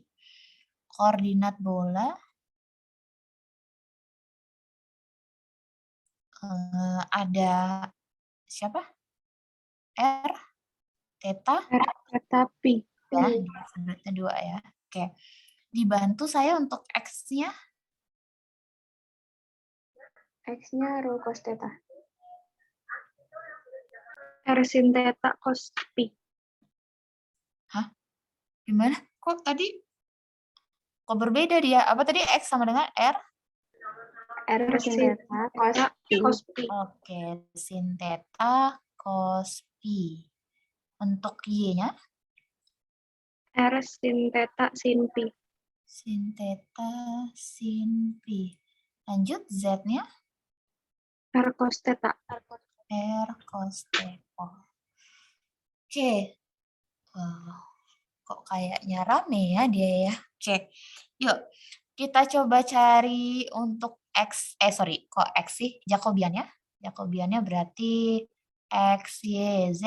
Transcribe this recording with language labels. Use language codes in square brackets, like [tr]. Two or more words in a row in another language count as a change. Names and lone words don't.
[id] Koordinat bola ada siapa? R, theta, R, theta, pi. ya, sudutnya 2 ya. Oke. Dibantu saya untuk X-nya. X-nya rho cos theta. R sin theta cos pi. Gimana? Kok berbeda dia? Apa tadi X sama dengan R? R sin theta cos pi. Oke, sin theta cos pi. Untuk Y-nya? R sin theta sin pi. Sin theta sin pi. Lanjut Z-nya? R cos theta. R cos theta. Oke. Kok kayaknya rame ya dia ya. Oke. Yuk, kita coba cari untuk X. Kok X sih? Jacobiannya? Jacobiannya berarti X, Y, Z.